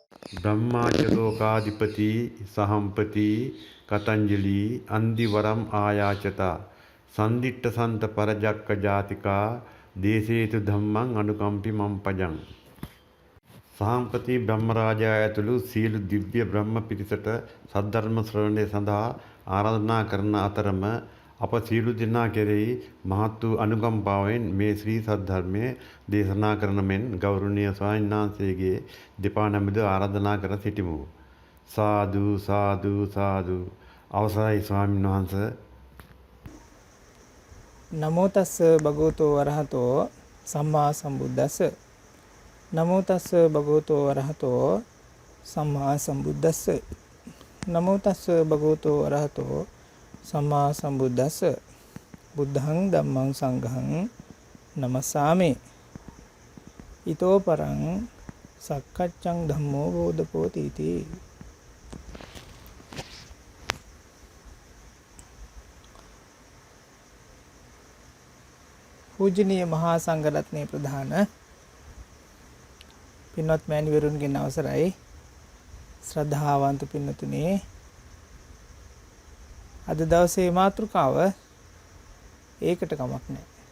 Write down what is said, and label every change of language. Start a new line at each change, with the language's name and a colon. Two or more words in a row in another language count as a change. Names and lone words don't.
Pali: ब्रह्माचलोकाधिपति सहंपति कतंजलि अंदिवरम आयाचता संदिट्ट संत परजक्क जातिका देशेतु धम्मं अनुकंपि मम पजं
Sinhala: සහම්පති බ්‍රහ්මරාජා ඇතුළු සියලු දිව්‍ය බ්‍රහ්ම පිරිසට සද්ධර්ම ශ්‍රවණය සඳහා ආරාධනා කරන අතරම අප සියලු දෙනා කෙරෙහි මහත් වූ අනුකම්පාවෙන් මේ ශ්‍රී සද්ධර්මයේ දේශනා කරන මෙන් ගෞරවනීය ස්වාමීන් වහන්සේගේ දෙපා නමද ආරාධනා කර සිටිමු.
Pali: සාදු සාදු සාදු.
Sinhala: අවසරයි ස්වාමීන් වහන්සේ.
Pali: නමෝ තස්ස භගවතෝ වරහතෝ සම්මා සම්බුද්දස්ස. නමෝ තස්ස භගවතෝ වරහතෝ සම්මා සම්බුද්දස්ස. නමෝ තස්ස භගවතෝ වරහතෝ සම්මා සම්බුද්දස්ස. බුද්ධං ධම්මං සංඝං නමස්සාමි. ඊතෝ පරං සක්කච්ඡං ධම්මෝ බෝධපෝති තී.
Sinhala: පූජනීය මහා සංඝරත්නයේ ප්‍රධාන පින්වත් මෑණිවරුන්ගෙන් අවසරයි. ශ්‍රද්ධාවන්ත පින්තුනි, අද දවසේ මාතෘකාව ඒකට කමක් නැහැ.